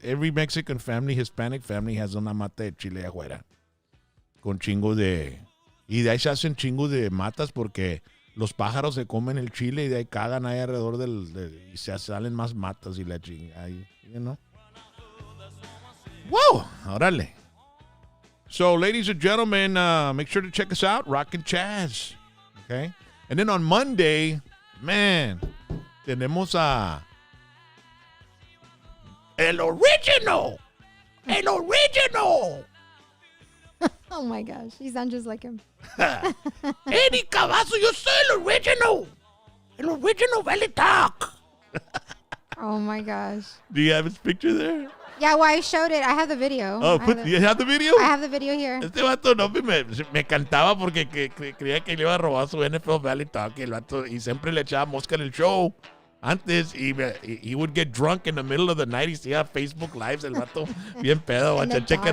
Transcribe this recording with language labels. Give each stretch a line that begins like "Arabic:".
English: Every Mexican family, Hispanic family has
Spanish: una mata de chile afuera. Con chingos de... Y de ahí se hacen chingos de matas porque los pájaros se comen el chile y de ahí cagan ahí alrededor y se salen más matas y la chinga.
English: You know? Wow!
Spanish: Órale.
English: So, ladies and gentlemen, make sure to check us out, Rockin' Chaz. Okay? And then on Monday, man,
Spanish: tenemos a... El Original! El Original!
English: Oh my gosh, you sound just like him.
Spanish: Eddie Cavazo, yo soy el Original! El Original Valley Talk!
English: Oh my gosh. Do you have his picture there? Yeah, well, I showed it. I have the video. Oh, you have the video? I have the video here.
Spanish: Este vato no me cantaba porque creía que le iba a robar su NFL Valley Talk y el vato, y siempre le echaba mosca en el show. Antes,
English: he would get drunk in the middle of the night
Spanish: y hacía Facebook Lives, el vato bien pedo.
English: In the Check it